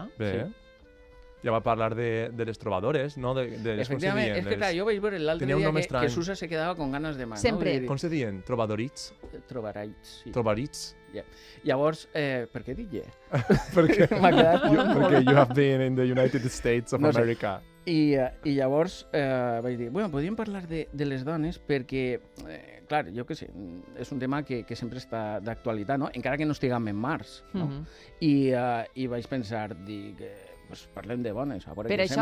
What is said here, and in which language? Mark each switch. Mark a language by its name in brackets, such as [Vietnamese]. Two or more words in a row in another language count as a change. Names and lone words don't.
[Catalan] Bé. Sí. Ja va parlar de les trobadores, no? De les Efectivament, és que clar, jo vaig veure l'altre dia que Susa se quedava [Spanish] con ganes de más. [Catalan] Sempre. No? Com se diuen? Trobadorits? Trobarats, sí. Trobarits? Yeah. Llavors, per què dic Perquè M'ha quedat [English] perquè you have been in the United States of [Catalan] No sé. [English] America. [Catalan] I llavors vaig dir, bueno, podríem parlar de les dones perquè, clar, jo què sé, és un tema que sempre està d'actualitat, no? Encara que no estiguem en març, no? I vaig pensar, dic, pues parlem de dones, a veure Per què això,